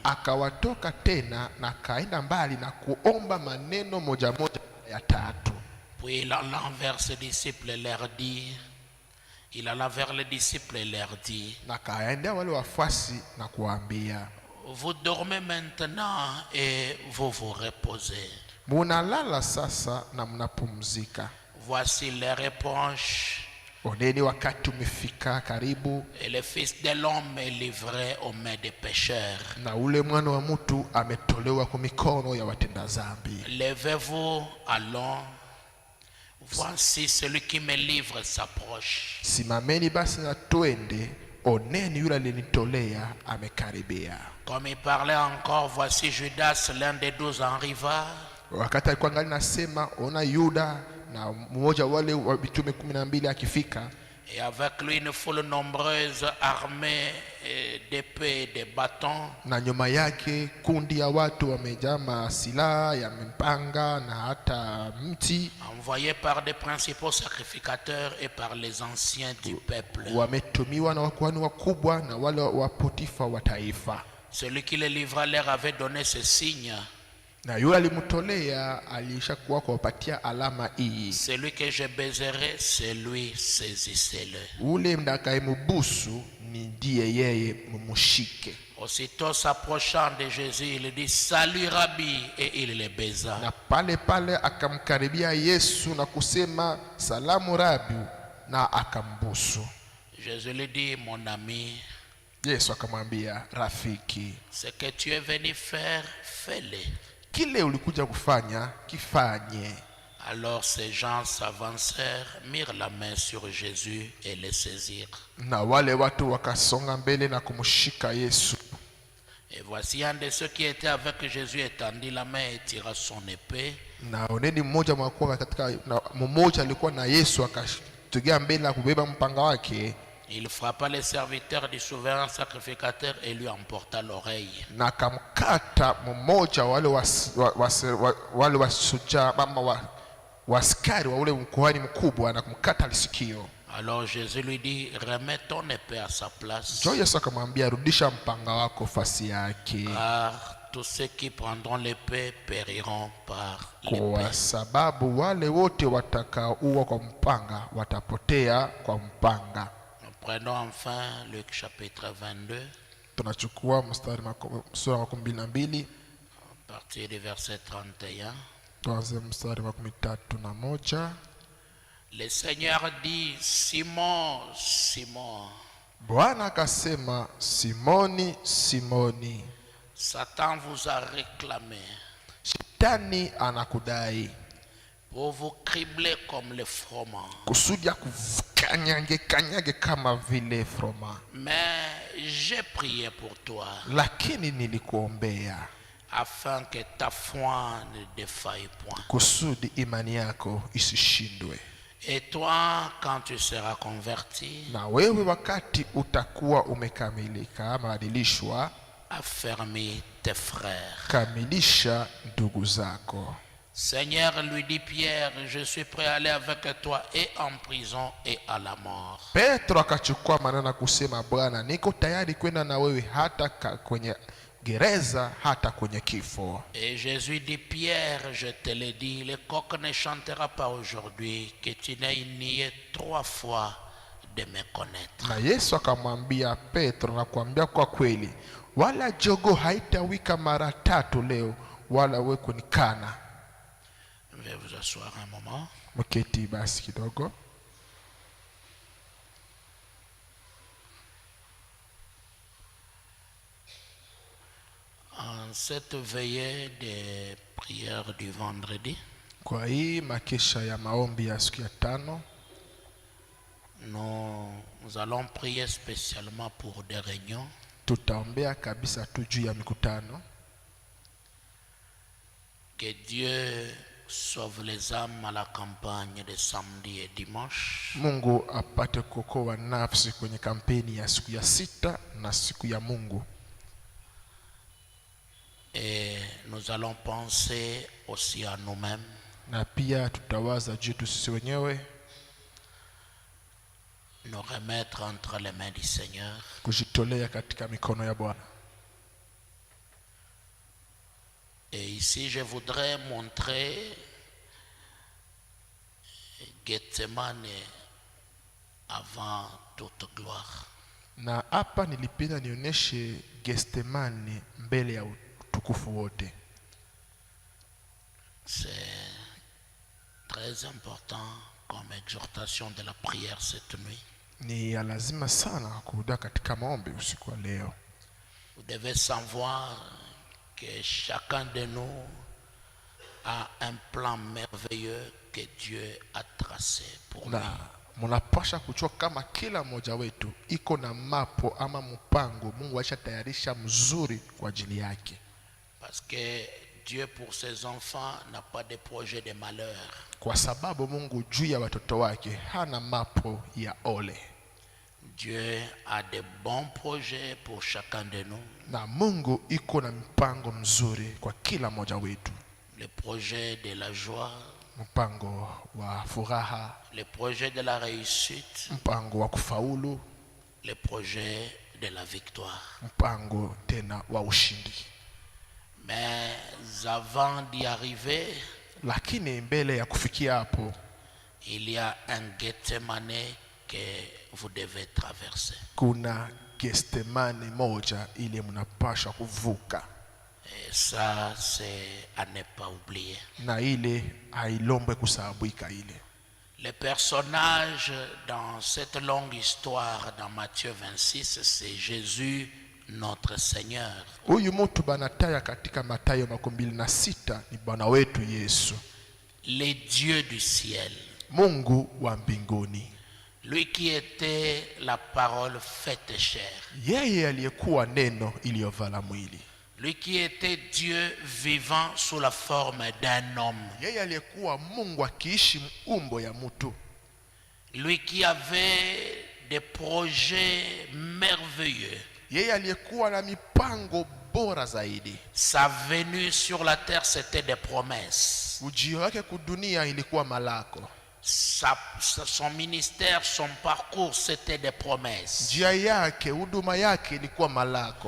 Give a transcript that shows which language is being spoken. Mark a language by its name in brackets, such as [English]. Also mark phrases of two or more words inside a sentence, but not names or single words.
[Swahili] Akawatoka tena na kaenda mbali na kuomba maneno moja moja ya tatu. [French] Puis il alla vers ses disciples et leur dit, [Swahili] Na kaenda wale wafuasi na kuambia, [French] vous dormez maintenant et vous vous reposez. [Swahili] munalala sasa na mnapumzika. [French] Voici les reproches. [Swahili] Oneni wakati umefika karibu, [French] Et le Fils de l'homme est livré aux mains des pécheurs. [Swahili] na ule mwana wa mtu ametolewa kwa mikono ya watenda dhambi. [French] Levez-vous, allons. Voici celui qui me livre s'approche. [Swahili] Simameni basi na twende, oneni yule alinitolea amekaribia. [French] Comme il parlait encore, voici Judas, l'un des 12, arriva. [Swahili] Wakati alikuwa ngali nasema, ona Yuda na mmoja wale wa mitume 12 akifika, [French] Et avec lui une foule nombreuse armée d'épées et de bâtons. [Swahili] na nyuma yake kundi ya watu wamejaa masilaha ya mpanga na hata mti, [French] Envoyés par des principaux sacrificateurs et par les anciens du peuple. [Swahili] wametumiwa na wakuhani wakubwa na wale wa Potifa wa taifa. [French] Celui qui les livra leur avait donné ce signe. [Swahili] Na yule alimtolea alishakuwa kuwapatia alama hii: [French] Celui que je baiserai, celui saisissez-le. [Swahili] ule mtakayemubusu ni ndiye yeye, mumushike. [French] Aussitôt s'approchant de Jésus, il dit salut Rabbi, et il le baisa. [Swahili] Na pale pale akamkaribia Yesu na kusema salamu Rabi, na akambusu. [French] Jésus lui dit mon ami, [Swahili] Yesu akamwambia, rafiki, [French] ce que tu es venu faire, fais-le. [Swahili] kile ulikuja kufanya kifanye. [French] Alors ces gens s'avancèrent, mirent la main sur Jésus et le saisirent. [Swahili] Na wale watu wakasonga mbele na kumshika Yesu. [French] Et voici un de ceux qui étaient avec Jésus étendit la main et tira son épée. [Swahili] Na oneni mmoja mmoja alikuwa na Yesu akatugea mbele na kubeba mpanga wake. [French] Il frappa les serviteurs du souverain sacrificateur et lui emporta l'oreille. [Swahili] Na akamkata mmoja wale wasuja mama waskari wa ule mkuhani mkubwa na kumkata sikio. [French] Alors Jésus lui dit, remets ton épée à sa place. [Swahili] Yesu akamwambia, rudisha mpanga wako fasi yake, [French] Car tous ceux qui prendront l'épée périront par [Swahili] kwa [French] l'épée. [Swahili] sababu wale wote watakaoua kwa mpanga watapotea kwa mpanga. [French] Prenons enfin Luc chapitre 22, [Swahili] Tunachukua sura ya 12, [French] à partir du verset 31. [Swahili] tuanze mstari wa 31. [French] Le Seigneur dit, Simon, Simon, [Swahili] Bwana akasema, Simoni, Simoni, [French] Satan vous a réclamé [Swahili] Shetani anakudai [French] pour vous cribler comme le froment. [Swahili] kusudi kanyage kama vile froma. [French] Mais j'ai prié pour toi [Swahili] Lakini nilikuombea [French] afin que ta foi ne défaille point. [Swahili] kusudi imani yako isishindwe. [French] Et toi, quand tu seras converti, [Swahili] Na wewe wakati utakuwa umekamilika, mabadilishwa, [French] affermis tes frères. [Swahili] kamilisha ndugu zako. [French] Seigneur, lui dit Pierre, je suis prêt à aller avec toi et en prison et à la mort. [Swahili] Petro akachukua maneno na kusema, Bwana, niko tayari kwenda na wewe hata kwenye gereza, hata kwenye kifo. [French] Et Jésus dit, Pierre, je te l'ai dit, le coq ne chantera pas aujourd'hui que tu n'aies nié 3 fois de me connaître. [Swahili] Na Yesu akamwambia Petro na kuambia, kwa kweli wala jogo haitawika mara 3 leo wala wewe kunikana. [French] Je vais vous asseoir un moment. [Swahili] Mketi basi kidogo. [French] En cette veillée de prière du vendredi, [Swahili] Kwa hii makesha ya maombi ya siku ya 5, [French] nous allons prier spécialement pour des réunions. [Swahili] tutaombea kabisa tu juu ya mikutano. [French] Que Dieu sauve les âmes à la campagne de samedi et dimanche. [Swahili] Mungu apate kuokoa nafsi kwenye kampeni ya siku ya 6 na siku ya Mungu. [French] Et nous allons penser aussi à nous-mêmes. [Swahili] Na pia tutawaza juu sisi wenyewe, [French] Nous remettre entre les mains du Seigneur. [Swahili] kujitolea katika mikono ya Bwana. [French] Et ici, je voudrais montrer Gethsemane avant toute gloire. [Swahili] Na hapa nilipenda nionyeshe Gethsemane mbele ya utukufu wote. [French] C'est très important comme exhortation de la prière cette nuit. [Swahili] Ni ya lazima sana kurudia katika maombi usiku wa leo. [French] Vous devez savoir que chacun de nous a un plan merveilleux que Dieu a tracé pour lui. [Swahili] Na mnapasha kujua kama kila mmoja wetu iko na mapo ama mpango Mungu alisha mzuri kwa ajili yake. [French] Parce que Dieu pour ses enfants n'a pas de projet de malheur. [Swahili] Kwa sababu Mungu juu ya watoto wake hana mapo ya ole. [French] Dieu a de bons projets pour chacun de nous. [Swahili] Na Mungu iko na mpango mzuri kwa kila mmoja wetu. [French] Le projet de la joie, [Swahili] Mpango wa furaha, [French] le projet de la réussite, [Swahili] mpango wa kufaulu, [French] le projet de la victoire. [Swahili] mpango tena wa ushindi. [French] Mais avant d'y arriver, [Swahili] Lakini mbele ya kufikia hapo, [French] il y a un Gethsemane que vous devez traverser. [Swahili] kuna Gethsemane moja ile mnapaswa kuvuka. [French] Et ça, c'est à ne pas oublier. [Swahili] Na ile hailombe kusahabuika ile. [French] Le personnage dans cette longue histoire dans Matthieu 26, c'est Jésus, notre Seigneur. [Swahili] Huyu mtu banataya katika Mathayo 26 ni Bwana wetu Yesu. [French] Le Dieu du ciel. [Swahili] Mungu wa mbinguni. [French] Lui qui était la parole faite chair. [Swahili] Yeye aliyekuwa neno iliyovala mwili. [French] Lui qui était Dieu vivant sous la forme d'un homme. [Swahili] Yeye aliyekuwa Mungu akiishi umbo ya mtu. [French] Lui qui avait des projets merveilleux. [Swahili] Yeye aliyekuwa na mipango bora zaidi. [French] Sa venue sur la terre, c'était des promesses. [Swahili] Ujio wake kudunia ilikuwa malako. [French] Son ministère, son parcours, c'était des promesses. [Swahili] Njia yake, huduma yake ilikuwa malako.